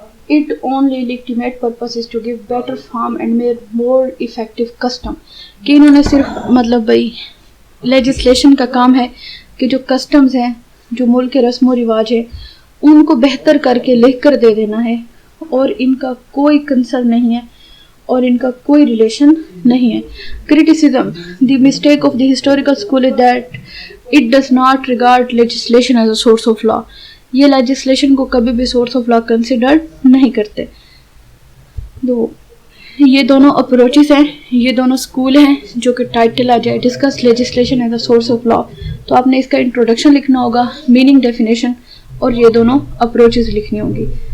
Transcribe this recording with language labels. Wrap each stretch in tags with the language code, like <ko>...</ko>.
<en>Its only legitimate purpose is to give better form and more effective custom۔</en> <ur>کہ انہوں نے صرف مطلب لیجسلیشن کا کام ہے کہ جو کسٹمز ہیں، جو ملک کے رسم و رواج ہیں، ان کو بہتر کر کے لکھ کر دے دینا ہے، اور ان کا کوئی کنسرن نہیں ہے اور ان کا کوئی ریلیشن نہیں ہے.</ur> <en>Criticism: The mistake of the historical school is that it does not regard legislation as a source of law.</en> <ur>یہ legislation کو کبھی بھی source of law consider نہیں کرتے. یہ دونوں اپروچز ہیں, یہ دونوں اسکول ہیں جو کہ ٹائٹل آ جائے discuss legislation as a source of law, تو آپ نے اس کا انٹروڈکشن لکھنا ہوگا, میننگ, ڈیفینیشن, اور یہ دونوں اپروچز لکھنی ہوں گی.</ur>